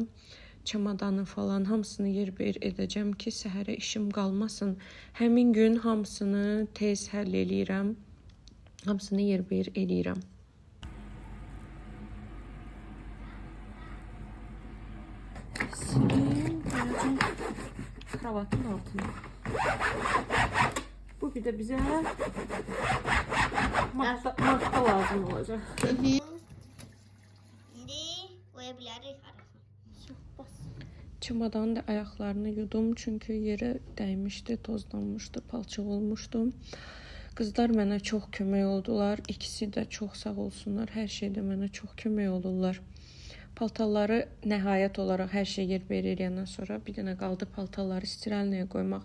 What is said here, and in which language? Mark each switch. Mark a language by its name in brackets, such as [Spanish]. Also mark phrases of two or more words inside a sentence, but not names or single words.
[Azerbaijani] Çamadanı falan hamısını yer-bir edəcəm ki, səhərə işim qalmasın. Həmin gün hamısını tez həll eləyirəm. Hamısını yer-bir eləyirəm. Kravatın altına. [Turkish] Bu bir de bize marka lazım olacak. Şimdi koyabiliriz arasına. [Azerbaijani] Çamadanın da ayaqlarını yudum çünki yerə dəymişdi, tozlanmışdı, palçıq olmuşdu. Qızlar mənə çox kömək oldular. İkisi də çox sağ olsunlar. Hər şeydə mənə çox kömək olurlar. Paltarları nəhayət olaraq hər şey yer eləyəndən sonra bir dənə qaldı paltarları stiralniyə qoymaq.